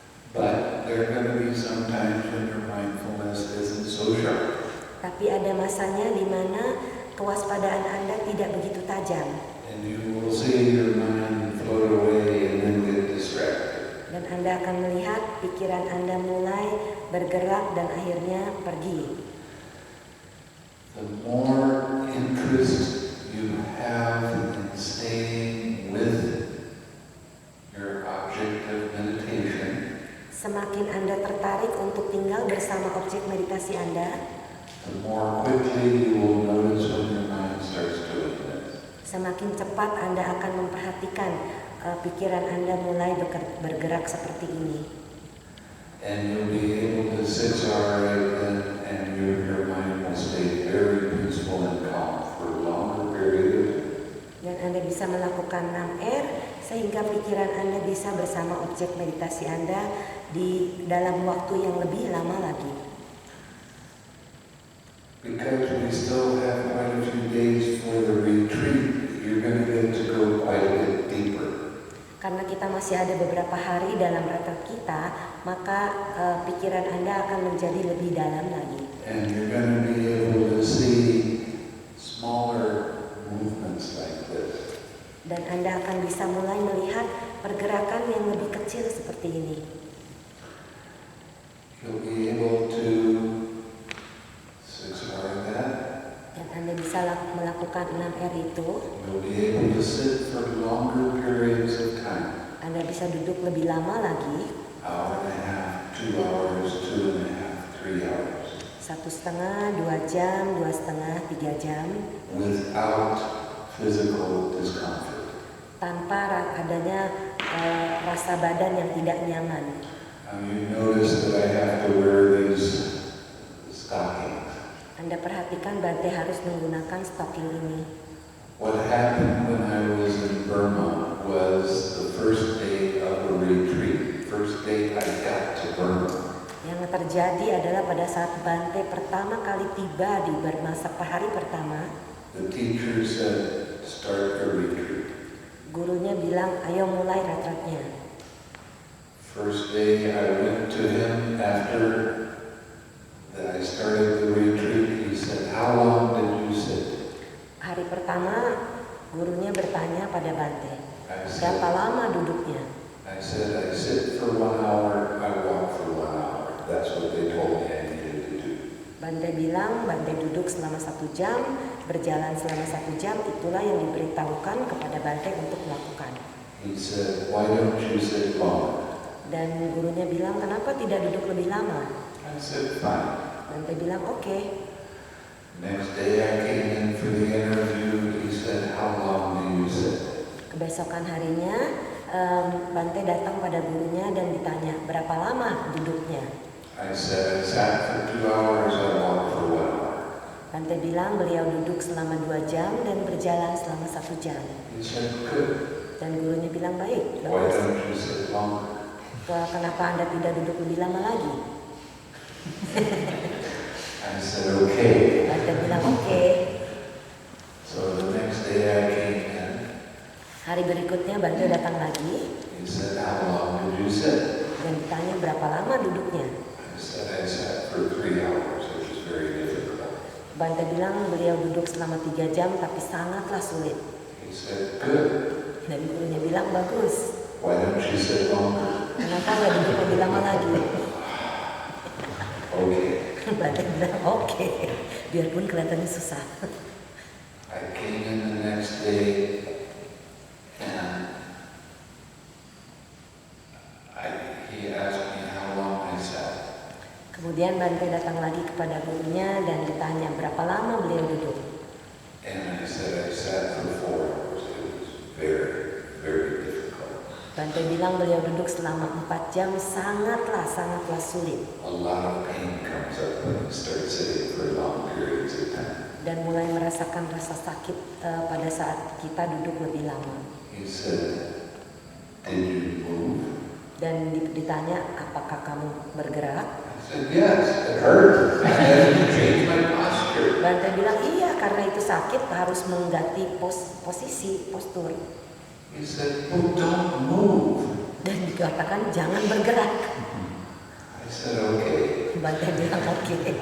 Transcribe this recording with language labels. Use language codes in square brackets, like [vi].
[en] But there are going to be some times when your mindfulness isn't so sharp. [id] Tapi ada masanya di mana kewaspadaan Anda tidak begitu tajam. [en] And you will see your mind float away and then get distracted. [id] Dan Anda akan melihat pikiran Anda mulai bergerak dan akhirnya pergi. [en] The more interest you have in staying with your object of meditation, [id] semakin Anda tertarik untuk tinggal bersama objek meditasi Anda, [en] the more quickly you will notice when your mind starts doing this. [id] semakin cepat Anda akan memperhatikan pikiran Anda mulai bergerak seperti ini. [en] And you'll be able to 6R then, and your mind will stay very peaceful and calm for a longer period of time. [id] Dan Anda bisa melakukan 6R sehingga pikiran Anda bisa bersama objek meditasi Anda di dalam waktu yang lebih lama lagi. [en] Because we still have quite a few days for the retreat, you're going to get to go quite a bit deeper. [id] Karena kita masih ada beberapa hari dalam retret kita, maka pikiran Anda akan menjadi lebih dalam lagi. [en] And you're going to be able to see smaller movements like this. [id] Dan Anda akan bisa mulai melihat pergerakan yang lebih kecil seperti ini. [en] You'll be able to 6R that. [id] Dan Anda bisa melakukan 6R itu. [en] You'll be able to sit for longer periods of time. [id] Anda bisa duduk lebih lama lagi. [en] Hour and a half, 2 hours, 2.5, 3 hours. [id] 1,5, 2 jam, 2,5, 3 jam. [en] Without physical discomfort. [id] Tanpa adanya rasa badan yang tidak nyaman. [en] You notice that I have to wear these stockings. [id] Anda perhatikan Bante harus menggunakan stocking ini. [en] What happened when I was in Burma was the first day of a retreat. First day I got to Burma. [id] Yang terjadi adalah pada saat Bante pertama kali tiba di Burma, hari pertama, [en] The teacher said, start the retreat. [id] gurunya bilang, ayo mulai retretnya. [en] First day I went to him after that I started the retreat. He said, how long did you sit? [id] Hari pertama, gurunya bertanya pada Bante, [en] I [id] berapa [en] said, [id] lama duduknya? [en] I sit for 1 hour, I walk for 1 hour. That's what they told me I needed to do. [id] Bante bilang, Bante duduk selama 1 jam, berjalan selama 1 jam, itulah yang diberitahukan kepada Bante untuk melakukan. [en] He said, why don't you sit longer? [id] Dan gurunya bilang, kenapa tidak duduk lebih lama? [en] I said, fine. [id] Bante bilang, oke. [en] Next day I came in for the interview. He said, how long do you sit? [id] Kebesokan harinya, Bante datang pada gurunya dan ditanya, berapa lama duduknya? [en] I said, I sat for 2 hours, I walked for 1 hour. [id] Bante bilang beliau duduk selama 2 jam dan berjalan selama 1 jam. [en] He said, good. [id] Dan gurunya bilang, baik, [en] Why [id] bagus. [en] don't you sit longer? [id] Kenapa Anda tidak duduk lebih lama lagi? [en] I said, okay. [id] Bante bilang, oke. [en] So the next day I came in. [id] Hari berikutnya Bante datang lagi [en] He said, how long did you sit? [id] dan ditanya berapa lama duduknya. [en] I said, I sat for 3 hours, which is very difficult. [id] Bante bilang beliau duduk selama 3 jam tapi sangatlah sulit. [en] He said, good. [id] Dan gurunya bilang, bagus. [en] Why don't you sit longer? [id] Kenapa nggak duduk lebih lama lagi? [en] Okay. [id] Bante bilang, oke. Biarpun kelihatannya susah. [en] I came in the next day and he asked me how long I sat. [id] Kemudian Bante datang lagi kepada gurunya dan ditanya berapa lama beliau duduk. [en] And I said I sat for 4 hours. It was very, very difficult. [id] Bante bilang beliau duduk selama 4 jam sangatlah sulit. [en] A lot of pain comes up when you start sitting for long periods of time. [id] Dan mulai merasakan rasa sakit pada saat kita duduk lebih lama. [en] He said, "Did you move?" [id] Dan ditanya, apakah kamu bergerak? [en] I said, "Yes, it hurt. I had to change my posture." [id] Bante bilang, iya, karena itu sakit harus mengganti postur. [en] He said, "Well, don't move." [id] Dan dikatakan jangan bergerak. [en] I said, "Okay." [id] Bante bilang oke.